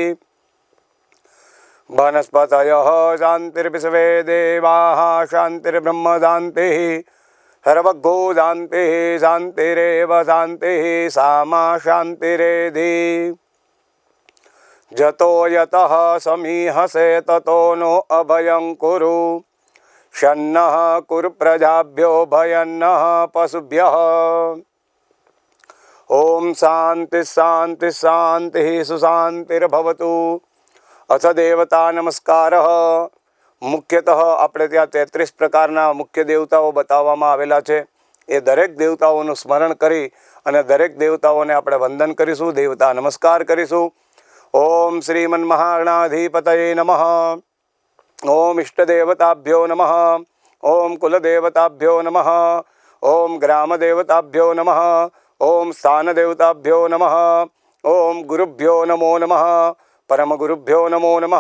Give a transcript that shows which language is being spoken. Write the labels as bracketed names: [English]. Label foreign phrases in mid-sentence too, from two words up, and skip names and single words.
[Sanskrit] वनस्पतयः शान्तिर्विश्वे देवाः शान्तिर्ब्रह्म शान्तिः सर्वगो शान्तिः शान्तिरेव शान्तिः सामा शान्तिरेधि जतो यतः समीहसे ततो नो अभयं कुरु शन्नः कुरु प्रजाभ्यो भयन्नः पशुभ्यः। ओम शांति शांति शांति सुशांतिर्भवतु। अथ देवता नमस्कार। [Gujarati] मुख्यतः આપણે ત્યાં 33 પ્રકારના મુખ્ય દેવતાઓ બતાવવામાં આવેલા છે। એ દરેક દેવતાઓનું સ્મરણ કરી અને દરેક દેવતાઓને આપણે વંદન કરીશું, દેવતા નમસ્કાર કરીશું। [Sanskrit] ओम श्रीमन्महागणाधिपतये नमः। ओम इष्टदेवताभ्यो नमः। ओम कुलदेवताभ्यो नमः। ओम ग्रामदेवताभ्यो नमः। ओम स्थानदेवताभ्यो नमः। ओम गुरुभ्यो नमो नमः। परमगुरुभ्यो नमो नमः।